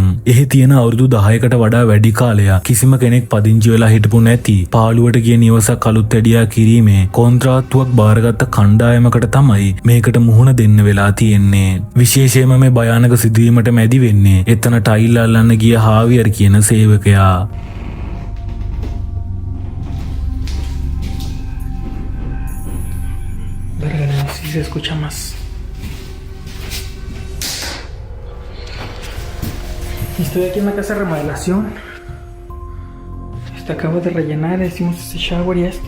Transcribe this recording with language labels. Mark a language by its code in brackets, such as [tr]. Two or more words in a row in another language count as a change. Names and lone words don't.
[si] එහි තියෙන අවුරුදු 10කට වඩා වැඩි කාලයක් කිසිම කෙනෙක් පදිංචි වෙලා හිටපු නැති පාළුවට ගිය නිවසක් අලුත් වැඩියා කිරීමේ කොන්ත්‍රාත්තුවක් බාරගත්ත කණ්ඩායමකට තමයි මේකට මුහුණ දෙන්න වෙලා තියෙන්නේ. විශේෂයෙන්ම මේ භයානක සිදුවීමට මැදි වෙන්නේ එතන ටයිල් අල්ලන්න ගිය හාවියර් කියන සේවකයා. [es] Verga, no, sí se escucha más. Estoy aquí en la casa de remodelación. Acabo de rellenar, hicimos este shower y esto.